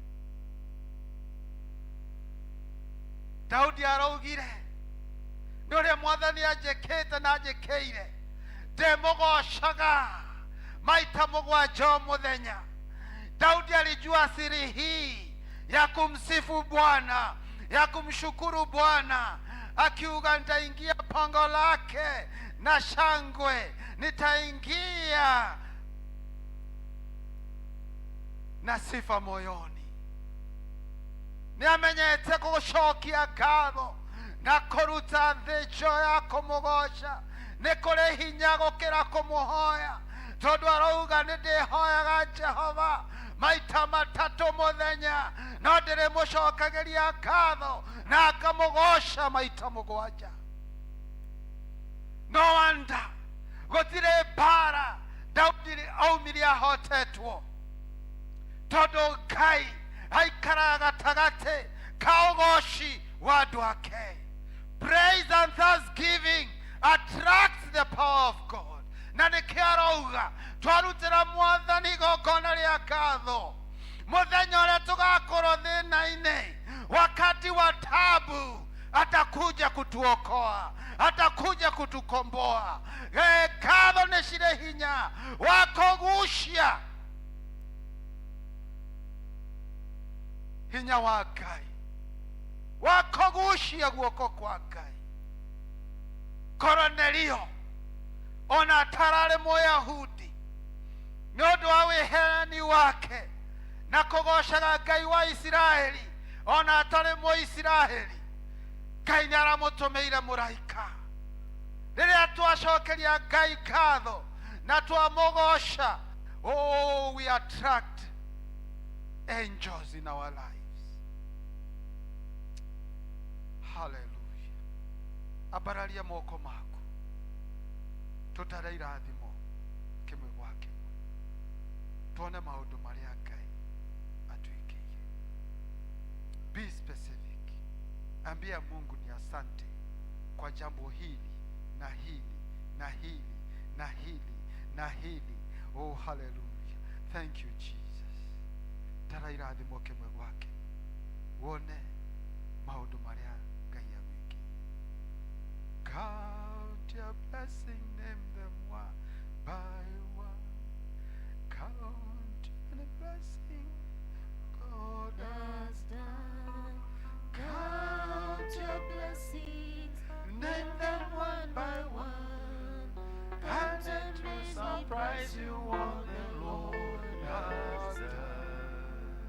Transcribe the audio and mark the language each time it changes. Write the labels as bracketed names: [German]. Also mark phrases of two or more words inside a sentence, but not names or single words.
[Kikuyu] Daudi araugire, nĩ ũrĩa Mwathani anjĩkĩte na anjĩkĩire, ndĩmũgocaga maita 7 mũthenya. [Swahili] Daudi alijua siri hii ya kumsifu Bwana, ya kumshukuru Bwana, akiuga nitaingia pango lake na shangwe, nitaingia na sifa moyoni. [Kikuyu] Nĩamenyete gũcokia ngatho na kũruta thĩnjo ya kũmũgoca. Nĩ kũrĩ hinya gũkĩra kũmũhoya, tondũ arauga nĩndĩhoyaga Jehova maita 3 mũthenya, no ndĩrĩmũcokagĩria ngatho na ngamũgoca maita 7. [English] No wonder [Kikuyu] gũtirĩ mbara Daudi aumire ahotetwo, tondũ Ngai aikaraga gatagatĩ ka ũgoci wa andũ ake. [English] Praise and thanksgiving attracts the power of God. [Kikuyu] Na nĩkĩo arauga twarutĩra Mwathani igongona rĩa ngatho mũthenya ũrĩa tũgakorwo thĩna-inĩ, [Swahili] wakati wa tabu, atakuja kutuokoa, atakuja kutukomboa. [Kikuyu] Ngatho nĩ cirĩ hinya wa kũgucia, hinya wa Ngai wa kũgucia guoko kwa Ngai. Kornelio ona atararĩ Mũyahudi, nĩ ũndũ wa wĩheani wake na kũgocaga Ngai wa Isiraeli, ona atarĩ Mũisiraeli, Ngai nĩaramũtũmĩire mũraika. Rĩrĩa twacokeria Ngai ngatho na twamũgoca, [English] oh, we attract angels in our life. Hallelujah. [Kikuyu] Abararia moko maku tutare irathimo kimwe gwa kimwe tuone maundu maria Ngai atwikirie. [English] Be specific. [Swahili] Ambia Mungu ni asante kwa jambo hili na hili na hili na hili na hili. [English] Oh, hallelujah. Thank you Jesus. [Kikuyu] Tara irathimo kimwe gwake wone maundu maria Ngai agwiki. [English] Count your blessing, name them one by one. Count your blessing God has done. Count your blessings, name them one by one, and it will surprise you what the Lord has done.